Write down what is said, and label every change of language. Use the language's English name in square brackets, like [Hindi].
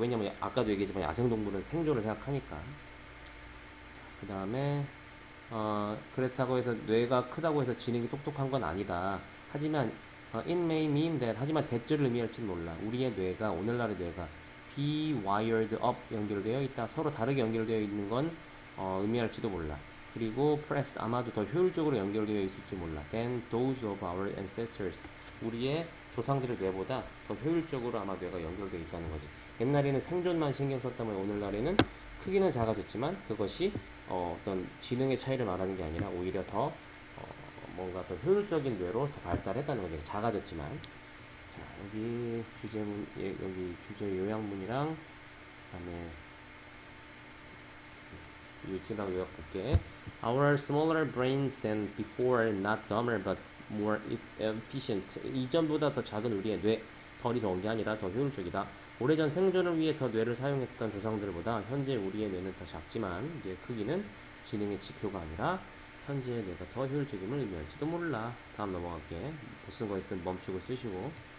[Korean] 왜냐면 아까도 얘기했지만 야생동물은 생존을 생각하니까. 그 다음에 그렇다고 해서 뇌가 크다고 해서 지능이 똑똑한 건 아니다. 하지만 [English] it may mean that, [Korean] 하지만 대절을 의미할지는 몰라. 우리의 뇌가, 오늘날의 뇌가 [English] be wired up, [Korean] 연결되어 있다. 서로 다르게 연결되어 있는 건 의미할지도 몰라. 그리고 perhaps, 아마도 더 효율적으로 연결되어 있을지 몰라. [English] than those of our ancestors. [Korean] 우리의 조상들의 뇌보다 더 효율적으로 아마 뇌가 연결되어 있다는 거지. 옛날에는 생존만 신경 썼다면 오늘날에는 크기는 작아졌지만 그것이 어떤 지능의 차이를 말하는 게 아니라 오히려 더 뭔가 더 효율적인 뇌로 더 발달했다는 거죠. 작아졌지만. 자, 여기 여기 주제 요약문이랑 그다음에 유치랑 요약 볼게. [English] Our smaller brains than before, not dumber but more efficient. [Korean] 이전보다 더 작은 우리의 뇌, 덜이 좋은 게 아니라 더 효율적이다. 오래전 생존을 위해 더 뇌를 사용했던 조상들보다 현재 우리의 뇌는 더 작지만 뇌 크기는 지능의 지표가 아니라 현재의 뇌가 더 효율적임을 의미할지도 몰라. 다음 넘어갈게. 못 쓴 거 있으면 멈추고 쓰시고.